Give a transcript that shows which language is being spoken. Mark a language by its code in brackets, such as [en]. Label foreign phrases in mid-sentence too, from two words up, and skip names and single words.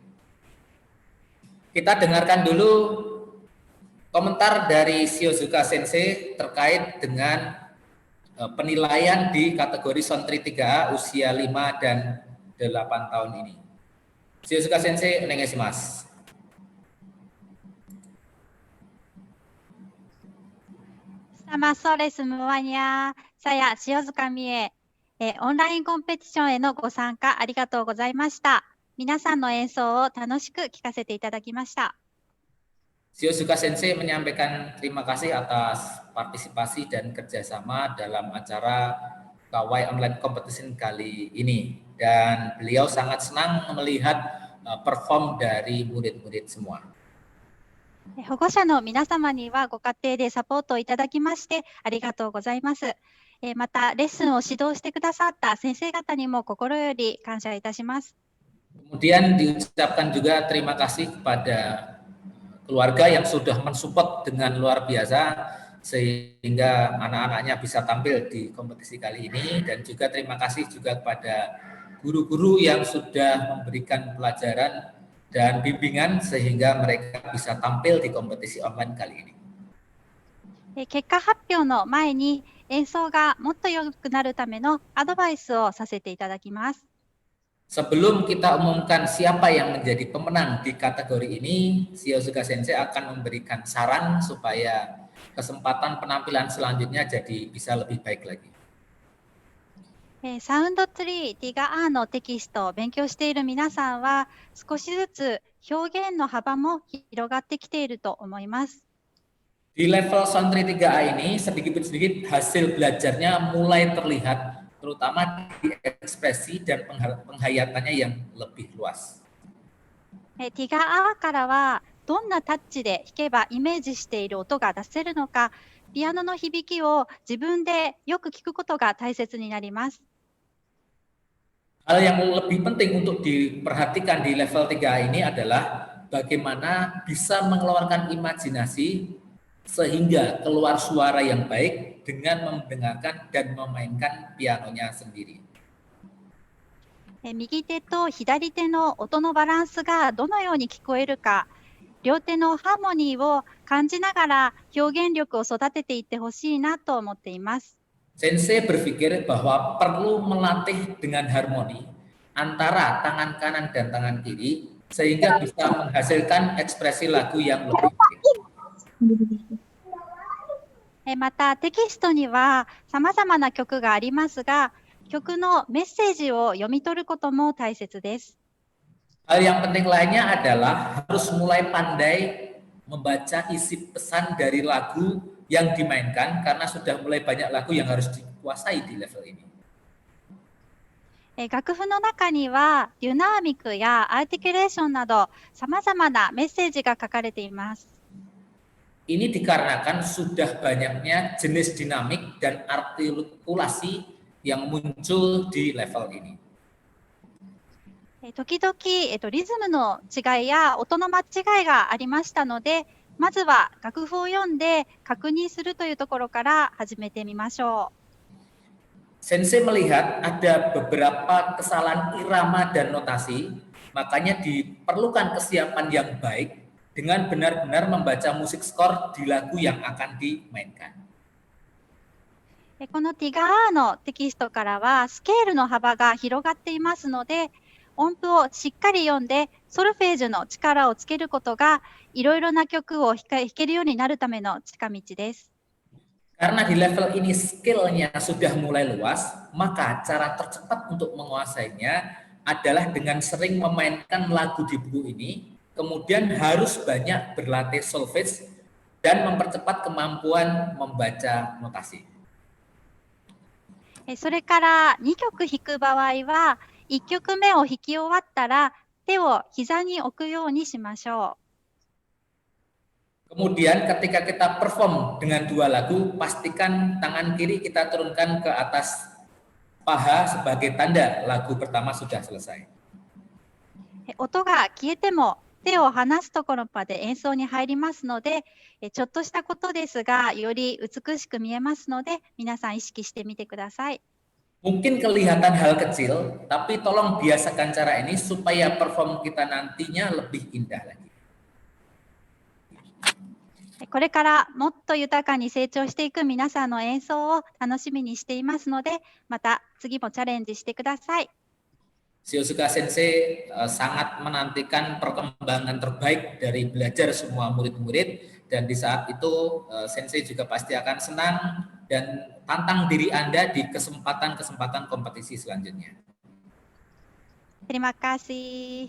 [id] Kita dengarkan dulu komentar dari Shiozuka Sensei terkait dengan penilaian di kategori Sontri 3A usia 5 dan 8 tahun ini. [ja] Shiozuka 先生、お願いします. [id] Selamat sore semuanya. Saya Shiozuka Mie. [ja] オンラインコンペティションへのご参加ありがとうございました。皆さんの演奏を楽しく聴かせていただきました。 [id] Shiozuka Sensei menyampaikan terima kasih atas partisipasi dan kerjasama dalam acara Kawai Online Competition kali ini. Dan beliau sangat senang melihat perform dari murid-murid semua. [ja] 保護者の皆様にはご家庭でサポートをいただきましてありがとうございます。またレッスンを指導してくださった先生方にも心より感謝いたします。 [id] Kemudian diucapkan juga terima kasih kepada keluarga yang sudah mensupport dengan luar biasa sehingga anak-anaknya bisa tampil di kompetisi kali ini, dan juga terima kasih juga kepada guru-guru yang sudah memberikan pelajaran dan bimbingan sehingga mereka bisa tampil di kompetisi online kali ini. [ja] 結果発表の前に演奏がもっと良くなるためのアドバイスをさせていただきます。 [id] Sebelum kita umumkan siapa yang menjadi pemenang di kategori ini, Shiozuka Sensei akan memberikan saran supaya kesempatan penampilan selanjutnya jadi bisa lebih baik lagi. [ja] サウンドツリー TIGA-A のテキストを勉強している皆さんは少しずつ表現の幅も広がってきていると思います。 [id] Di level Sontri 3A ini sedikit-sedikit hasil belajarnya mulai terlihat, terutama di ekspresi dan penghayatannya yang lebih luas. [ja] TIGA-A からはどんなタッチで弾けばイメージしている音が出せるのか、ピアノの響きを自分でよく聞くことが大切になります。 [id] Hal yang lebih penting untuk diperhatikan di level 3A ini adalah bagaimana bisa mengeluarkan imajinasi sehingga keluar suara yang baik dengan mendengarkan dan memainkan pianonya sendiri. [ja] 右手と左手の音のバランスがどのように聞こえるか、両手のハーモニーを感じながら表現力を育てていってほしいなと思っています。 [id] Sensei berpikir bahwa perlu melatih dengan harmoni antara tangan kanan dan tangan kiri sehingga bisa menghasilkan ekspresi lagu yang lebih baik. [ja] またテキストには様々な曲がありますが、曲のメッセージを読み取ることも大切です。 [id] Hal yang penting lainnya adalah harus mulai pandai membaca isi pesan dari lagu yang dimainkan karena sudah mulai banyak lagu yang harus dikuasai di level ini. [ja] 楽譜の中にはデュナミクやアーティキュレーションなど様々なメッセージが書かれています。 [id] Ini dikarenakan sudah banyaknya jenis dinamik dan artikulasi yang muncul di level ini. [ja] 時々、リズムの違いや音の間違いがありましたので、まずは楽譜を読んで確認するというところから始めてみましょう。 [id] Sensei melihat ada beberapa kesalahan irama dan notasi, makanya diperlukan kesiapan yang baik dengan benar-benar membaca musik skor di lagu yang akan dimainkan. [ja] この TIGA-A のテキストからはスケールの幅が広がっていますので、音符をしっかり読んでソルフェージュの力をつけることがいろいろな曲を弾けるようになるための近道です。 [id] Karena di level ini skillnya sudah mulai luas, maka cara tercepat untuk menguasainya adalah dengan sering memainkan lagu di buku ini, kemudian harus banyak berlatih solfege dan mempercepat kemampuan membaca notasi. [ja] それから2曲弾く場合は1曲目を弾き終わったら手を膝に置くようにしましょ [id] Kemudian ketika kita perform dengan 2 lagu, pastikan tangan kiri kita turunkan ke atas paha sebagai tanda lagu pertama sudah selesai. [ja] う。音が消えても手を離すところまで演奏に入りますので、ちょっとしたことですが、より美しく見えますので、皆さん意識してみてください。 [id] Mungkin kelihatan hal kecil, tapi tolong biasakan cara ini supaya perform kita nantinya lebih indah lagi. [ja] これからもっと豊かに成長していく皆さんの演奏を楽しみにしていますので、また次もチャレンジしてください。 [id] Shiosuka Sensei sangat menantikan perkembangan terbaik dari belajar semua murid-murid, dan di saat itu Sensei juga pasti akan senang dan tantang diri Anda di kesempatan-kesempatan kompetisi selanjutnya. Terima kasih.